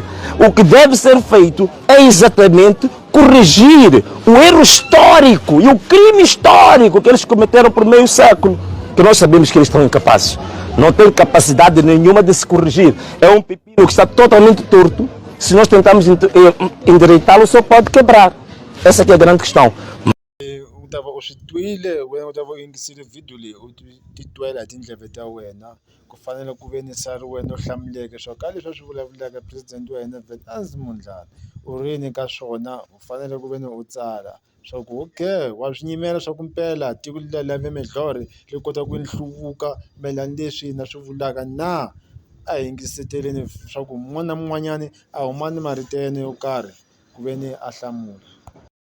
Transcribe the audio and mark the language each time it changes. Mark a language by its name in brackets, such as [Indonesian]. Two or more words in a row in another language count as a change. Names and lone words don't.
[Portuguese] O que deve ser feito é exatamente corrigir o erro histórico e o crime histórico que eles cometeram por meio século, que nós sabemos que eles estão incapazes. Não têm capacidade nenhuma de se corrigir. É um pepino que está totalmente torto. Se nós tentarmos endireitá-lo, só pode quebrar. Essa aqui é a grande questão. [Tsonga] Utava u swi twile wena u ta va u yingisile vhidiyo leyi u titwela hi tindleve ta wena ku fanele ku ve ni sari wena u hlamuleke swo ka leswi a swi vulavulaka president wa hina vhele a ndzi mundlana u rini ka swona u fanele ku ve ni u tsala swa ku okay wa swi nyimela swa ku mpela tiko lave midlorhi ri kota ku nhluvuka mayelani leswi na swi vulaka na a hi yingiseteleni swa ku mun'wana na mun'wanyani a huma ni marito ya yena yo karhi ku ve ni a hlamula.